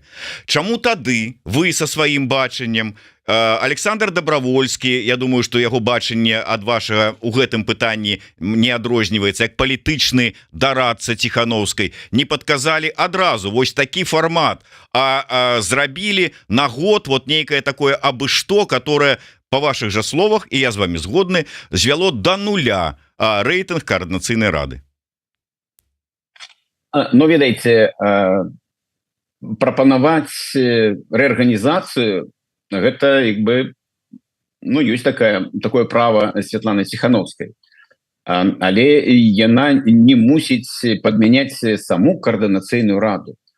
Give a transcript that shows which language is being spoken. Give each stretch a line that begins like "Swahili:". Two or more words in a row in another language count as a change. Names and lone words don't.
Belarusian: Чаму тады вы са сваім бачаннем, Александр Добровольскі, я думаю, што яго бачанне ад вашага у гэтым пытанні не адрозніваецца, як палітычны дарадца Ціхановскай, не падказалі адразу вось такі фармат, а зрабілі на год вот нейкае такое абы-што,
Russian: которое, по ваших же словах,
Belarusian: і я з вами згодны, звяло до нуля рэйтынг Координацыйнай рады. Ведаеце, прапанаваць рэарганізацыю, гэта як бы ёсць такое права Святланы Ціхановскай, але яна не мусіць падмяняць саму Координацыйную раду.